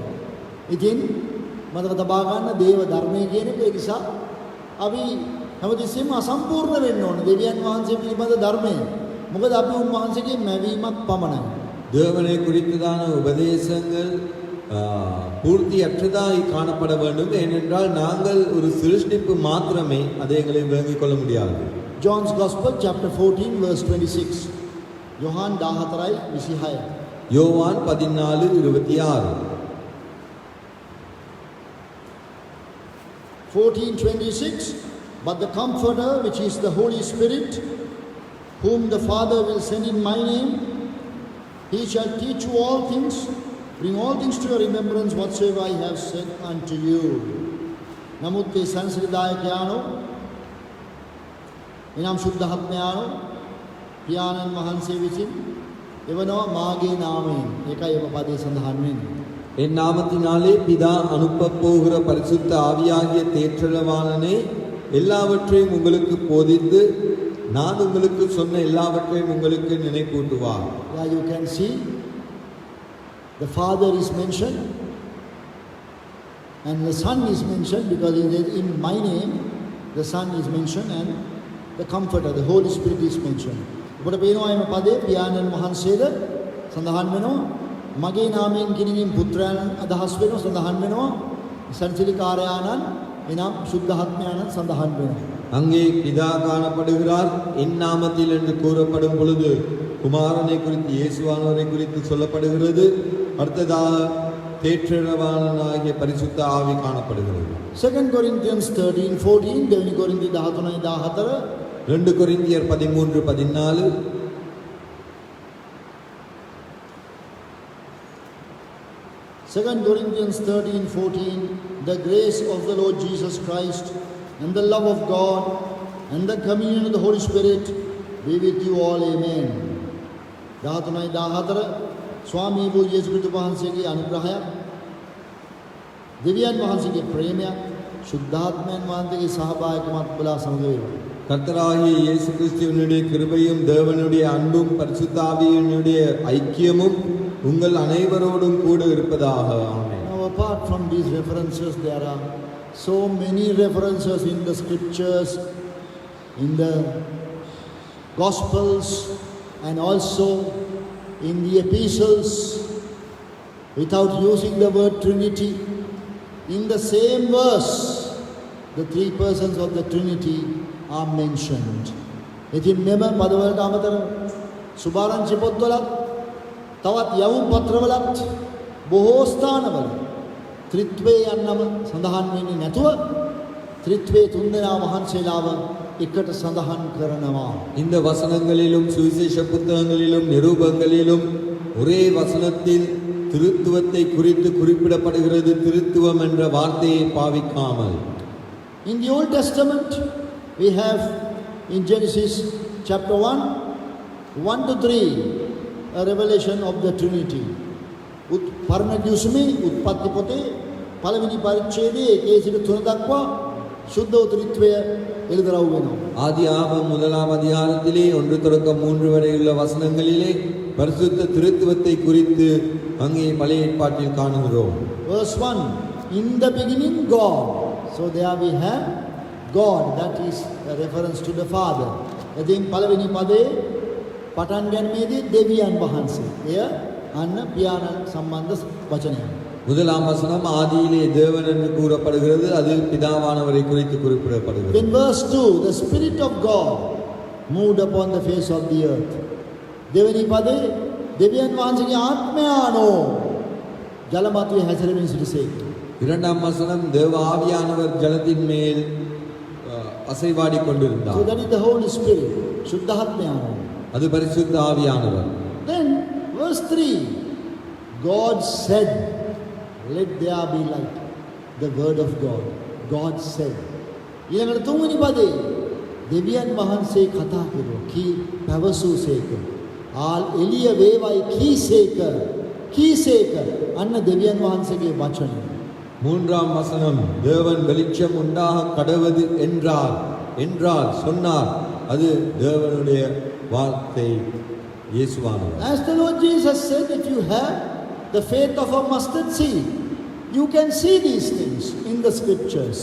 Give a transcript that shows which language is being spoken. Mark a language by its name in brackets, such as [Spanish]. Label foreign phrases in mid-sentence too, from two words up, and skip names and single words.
[Sinhala] ඉතින් මතක තබා ගන්න දේව ධර්මයේ කියන එක ඒ නිසා අපි හැමතිස්සෙම අසම්පූර්ණ වෙන්න ඕනේ දෙවියන් වහන්සේ පිළිබඳ ධර්මය. මොකද අපි උන්වහන්සේගේ මැවීමක් පමණයි. [Tamil] தேவனை குறித்ததான உபதேசங்கள் பூர்த்தியற்றதாய் காணப்பட வேண்டும். ஏனென்றால் நாங்கள் ஒரு சிருஷ்டிப்பு மாத்திரமே அதை எங்களை விளங்கிக் கொள்ள முடியாது. [English] John's Gospel chapter 14 verse 26. [Tamil] யோவான் 14:26. யோவான் 14:26. 14:26. [English] But the Comforter, which is the Holy Spirit, whom the Father will send in my name, he shall teach you all things, bring all things to your remembrance whatsoever I have said unto you. [Sinhala] නමුත් ඒ සංසිද්ධායකයාණෝ එනම් සුද්ධාත්මයාණෝ පියාණන් වහන්සේ විසින් එවනවා මාගේ නාමයෙන්. ඒකයි ඔබ පදේ සඳහන් වෙන්නේ. [Tamil] என் நாமத்தினாலே பிதா அனுப்பப் போகிற பரிசுத்த ஆவியாகிய தேற்றளவாளனே எல்லாவற்றையும் உங்களுக்கு போதித்து நான் உங்களுக்கு சொன்ன எல்லாவற்றையும் உங்களுக்கு நினைப்பூட்டுவார். [English] Yeah, you can see the Father is mentioned, And the Son is mentioned because it is in my name, the Son is mentioned and the Comforter, the Holy Spirit is mentioned. [Sinhala] ඔබට පේනවා එම පදේ පියාණන් වහන්සේද සඳහන් වෙනවා. මගේ නාමයෙන් කිනීමෙන් පුත්‍රයන් අදහස් වෙනවා සඳහන් වෙනවා. සන්සිලිකාරයාණන් එනම් සුද්ධාත්මයාණන් සඳහන් වෙනවා. [Tamil] அங்கே பிதா காணப்படுகிறார் என் நாமத்தில் என்று கூறப்படும் பொழுது குமாரனை குறித்து இயேசுவானவரை குறித்து சொல்லப்படுகிறது. அடுத்ததாக தேற்றரவாளனாகிய பரிசுத்த ஆவி காணப்படுகிறது. [Sinhala] 2 Corinthians 13:14 දෙවෙනි කොරින්ති 13:14 [Tamil] 2 கொரிந்தியர் 13:14 [English] 2 Corinthians 13:14 The grace of the Lord Jesus Christ and the love of God and the communion of the Holy Spirit be with you all. Amen. [Sinhala] 13:14 ස්වාමී වූ යේසු ක්‍රිස්තුස් වහන්සේගේ අනුග්‍රහය දෙවියන් වහන්සේගේ ප්‍රේමය සුද්ධාත්මයන් වහන්සේගේ සහභාගීකමත් ඔබලා සමග වේවා. [Tamil] கர்த்தராகிய இயேசு கிறிஸ்துவினுடைய கிருபையும் தேவனுடைய அன்பும் பரிசுத்த ஆவியினுடைய ஐக்கியமும் உங்கள் அனைவரோடும் கூட இருப்பதாக. ஆமென். [English] Now apart from these references there are so many references in the scriptures, in the gospels and also in the epistles without using the word Trinity. In the same verse the three persons of the Trinity are mentioned. [Sinhala] ඉතින් මෙම පදවලට අමතරව සුභාරංචි පොත්වලත් තවත් යවුම් පත්‍රවලත් බොහෝ ස්ථානවල ත්‍රිත්වය යන්නම සඳහන් වෙන්නේ නැතුව ත්‍රිත්වයේ තුන්දෙනා වහන්සේලාව එකට සඳහන් කරනවා. [Tamil] இந்த வசனங்களிலும் சுவிசேஷ புத்தகங்களிலும் நிரூபங்களிலும் ஒரே வசனத்தில் திருத்துவத்தை குறித்து குறிப்பிடப்படுகிறது. திருத்துவம் என்ற வார்த்தையை பாவிக்காமல். [English] In the Old Testament we have in Genesis chapter 1:1-3 a revelation of the Trinity. [Sinhala] පරණ කිව්සුමේ උත්පත්ති පොතේ පළවෙනි පරිච්ඡේදයේ 1-3 දක්වා සුද්ධ ත්‍රිත්වය එළිදරව් වෙනවා. [Tamil] ஆதியாகமம் 1ஆம் அதிகாரத்திலே 1 தொடக்கம் 3 வரை உள்ள வசனங்களிலே பரிசுத்த திருத்துவத்தை குறித்து அங்கே பழைய ஏற்பாட்டில் காணுகிறோம். [English] Verse 1 In the beginning God. So there we have God, that is a reference to the Father. [Sinhala] එදින් පළවෙනි පදේ පටන් ගැනීමේදී දෙවියන් වහන්සේ. එය අන්න පියාණන් සම්බන්ධ වචනයක්. [Tamil] முதலாம் வசனம் ஆதியிலே தேவன் என்று கூறப்படுகிறது. அது பிதாவானவரை குறித்து குறிப்பிடப்படுகிறது. [English] In verse 2 the Spirit of God moved upon the face of the earth. [Sinhala] දෙවෙනි පදේ දෙවියන් වහන්සේගේ ආත්මයානෝ ජලමතුවේ හැසිරෙමින් සිටිසේක. [Tamil] இரண்டாம் வசனம் தேவ ஆவியானவர் ஜலத்தின் மேல் அசைவாடி கொண்டிருந்தார். [English] So that is the Holy Spirit, [Sinhala] சுத்தாத்மயானோ. [Tamil] அது பரிசுத்த ஆவியானவர். [English] Then verse 3 God said let there be light. The word of God. God said. [Sinhala] ඊළඟට තුන්වෙනි පදේ දෙවියන් වහන්සේ කතා කරුවා. කී පැවසූසේක. ආල් එළිය වේවයි කීසේක. අන්න දෙවියන් වහන්සේගේ වචනය. [Tamil] மூன்றாம் வசனம் தேவன் வெளிச்சம் உண்டாக கடவது என்றார் சொன்னார். அது தேவனுடைய வார்த்தை இயேசுவானவர். [English] As the Lord Jesus said, if you have the faith of a mustard seed, you can see these things in the scriptures.